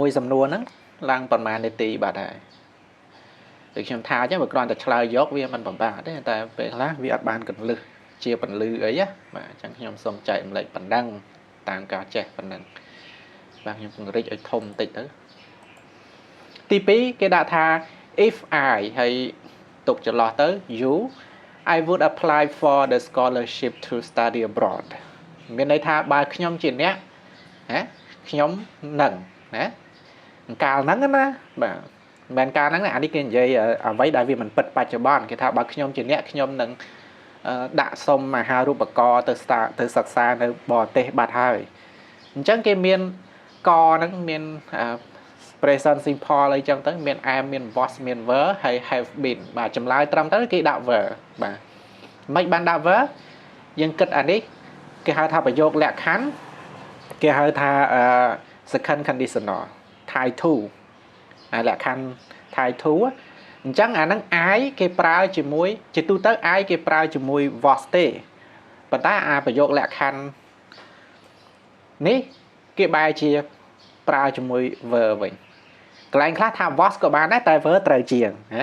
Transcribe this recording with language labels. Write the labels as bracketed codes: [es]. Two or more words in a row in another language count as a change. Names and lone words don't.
[km] មួយសំណួរហ្នឹងឡើងប្រហែលនាទីបាទហើយដូចខ្ញុំថាអញ្ចឹងបើគ្រាន់តែឆ្លើយយកវាមិនពិបាកទេតែពេលខ្លះវាអត់បានកន្លឹះជាព ន្លឺអីណាបាទអញ្ចឹងខ្ញុំសូមចែកម្លែកប៉ុណ្ណឹងតាមការចេះប៉ុណ្ណឹងបាទខ្ញុំពង្រីកឲ្យធំបន្តិចទៅទី2គេ ដាក់ថា [en] if I [km] ហើយទុកចន្លោះទៅ [en] you I would apply for the scholarship to study abroad [km] មានន័យថាបើខ្ញុំជាអ្នកណាខ្ញុំនឹងណាកាលហ្នឹងណាបាទមិនកាលហ្នឹងអានេះគេនិយាយអ្វីដែលវាមិនពិតបច្ចុប្បន្នគេថាបើខ្ញុំជាអ្នកខ្ញុំនឹងដាក់សុំអាហារូបករណ៍ទៅសិក្សានៅបរទេសបាត់ហើយអញ្ចឹងគេមានកហ្នឹងមាន [en] present simple [km] អីចឹងទៅមាន am មាន was មាន were ហើយ [en] have been [km] បាទចម្លើយត្រឹមត្រូវគេដាក់ were បាទមិនបានដាក់ were យើងគិតអានេះគេហៅថាប្រយោគលក្ខខណ្ឌគេហៅថា [en] second conditional tie to [km] លក្ខខណ្ឌ [en] tie to [km] អញ្ចឹងអាហ្នឹង I គេប្រើជាមួយជាទូទៅ I គេប្រើជាមួយ was ទេប៉ុន្តែអាប្រយោគលក្ខខណ្ឌនេះគេបែរជាប្រើជាមួយ verb វិញកន្លែងខ្លះថា was ក៏បានដែរតែ verb ត្រូវជាងណា